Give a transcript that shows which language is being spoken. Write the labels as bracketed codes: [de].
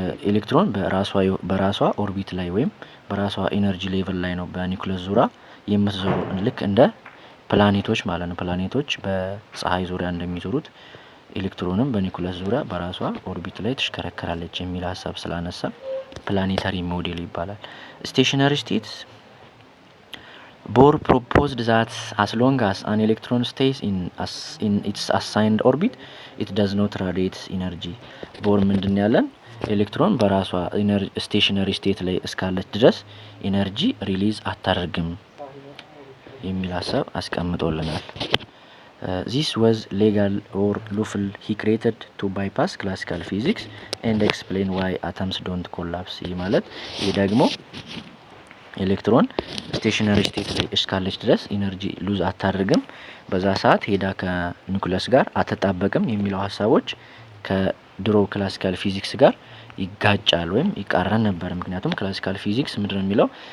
[am] ኤሌክትሮን በራሷ ኦርቢት ላይ ወይም በራሷ ኢነርጂ ሌቭል ላይ ነው በኒውክለስ ዙሪያ የምትዞረው ልክ እንደ ፕላኔቶች ማለት ነው። ፕላኔቶች በፀሐይ ዙሪያ እንደሚዞሩት ኤሌክትሮንም በኒውክለስ ዙሪያ በራሷ ኦርቢት ላይ ትሽከረከራለች የሚል ሀሳብ ስላነሳ ፕላኔታሪ ሞዴል ይባላል። ስቴሽነሪ ስቴትስ [en] Bohr proposed that as long as an electron stays in its assigned orbit, it does not radiate energy. [am] ቦር ምንድን ያለን ኤሌክትሮን በራሷ ስቴሽነሪ ስቴት ላይ እስካለች ድረስ ኢነርጂ ሪሊዝ አታደርግም የሚል ሀሳብ አስቀምጦልናል። [en] This was legal or lawful. He created to bypass classical physics and explain why atoms don't collapse. [am] ይህ ማለት ይህ ደግሞ ኤሌክትሮን ስቴሽነሪ ስቴት ላይ እስካለች ድረስ ኢነርጂ ሉዝ አታደርግም፣ በዛ ሰዓት ሄዳ ከኒውክለስ ጋር አትጣበቅም የሚለው ሀሳቦች ከድሮ ክላሲካል ፊዚክስ ጋር ይጋጫል ወይም ይቃረን ነበር። ምክንያቱም ክላሲካል ፊዚክስ ምንድነው የሚለው